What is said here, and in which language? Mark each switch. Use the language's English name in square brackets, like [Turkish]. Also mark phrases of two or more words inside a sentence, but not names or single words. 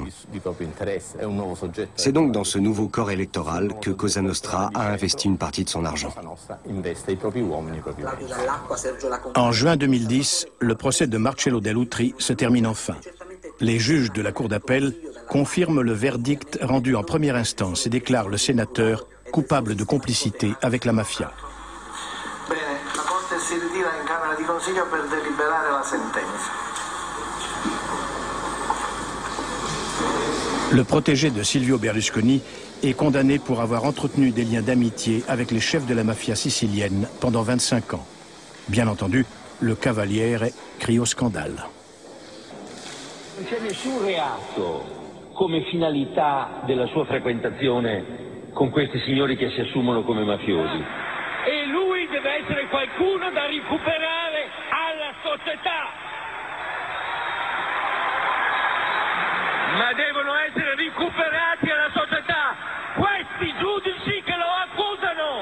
[French] C'est donc dans ce nouveau corps électoral que Cosa Nostra a investi une partie de son argent. En juin 2010, le procès de Marcello Dell'Utri se termine enfin. Les juges de la Cour d'appel confirment le verdict rendu en première instance et déclarent le sénateur coupable de complicité avec la mafia. [Italian] Bene, la Corte si ritira in Camera di Consiglio per deliberare la sentenza. [French] Le protégé de Silvio Berlusconi est condamné pour avoir entretenu des liens d'amitié avec les chefs de la mafia sicilienne pendant 25 ans. Bien entendu, le Cavaliere crie au scandale. [Italian] Non c'è nessun reato come finalità della sua frequentazione con questi signori che si assumono come mafiosi. E lui deve essere qualcuno da recuperare alla società. ma devono essere recuperati alla società questi giudici che lo accusano.